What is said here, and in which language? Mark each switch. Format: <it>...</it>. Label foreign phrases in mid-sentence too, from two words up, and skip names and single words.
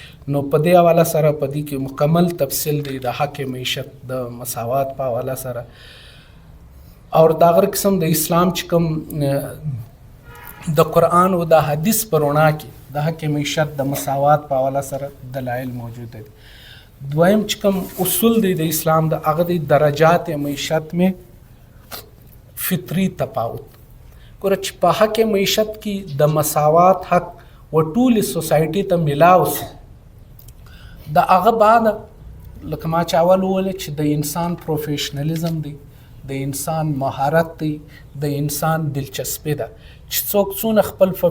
<ps>نو په دې حواله سره په دې کې مکمل تفصیل دی د حق معیشت د مساوات په حواله سره او دا غیر قسم د اسلام چې کوم د قرآن او د حدیث په رڼا کې د حق معیشت د مساوات په حواله سره دلایل موجود دي. دویم چې کوم اصول دی د اسلام د هغه د</ps> <ur>درجات معیشت میں فطری تفاوت</ur> <ps>ګوره چې په حق معیشت کې د مساوات حق و ټولې سوسایټي ته میلاو سي د هغه بعد لکه ما چې اول وویل چې د انسان پروفیشنلیزم دی د انسان مهارت دی د انسان دلچسپي ده چې څوک څونه خپل په</ps>